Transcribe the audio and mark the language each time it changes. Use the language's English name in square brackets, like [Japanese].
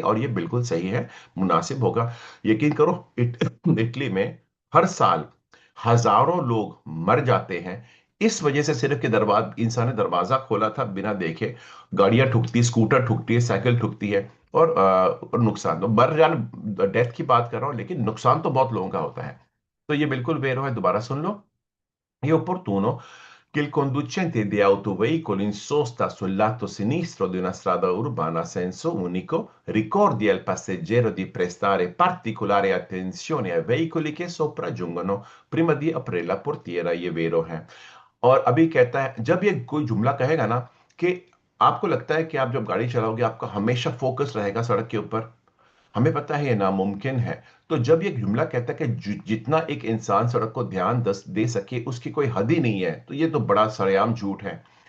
[Hindi] और ये बिल्कुल सही है, मुनासिब होगा। यकीन करो इटली में हर साल हजारों लोग मर जाते हैं इस वजह से, सिर्फ कि इंसान ने दरवाजा खोला था बिना देखे। गाड़ियां ठुकती, स्कूटर ठुकती है, साइकिल ठुकती है, और नुकसान तो मर जाना, डेथ की बात कर रहा हूं, लेकिन नुकसान तो बहुत लोगों का होता है। तो ये बिल्कुल बेरो है, दोबारा सुन लो। [Italian] È opportuno che il conducente di autoveicolo in sosta sul lato sinistro di una strada urbana a senso unico ricordi al passeggero di prestare particolare attenzione ai veicoli che sopraggiungono prima di aprire la portiera, [Hindi] ये वेरो है। और अभी कहता है, जब ये कोई जुमला कहेगा ना कि आपको लगता है कि आप जब गाड़ी चलाओगे आपका हमेशा फोकस रहेगा सड़क के ऊपर, हमें पता है ये नामुमकिन है। तो जब ये जुमला कहता है कि जितना एक इंसान सड़क को ध्यान दे सके उसकी कोई हद ही नहीं है, तो ये तो बड़ा सरेआम झूठ है।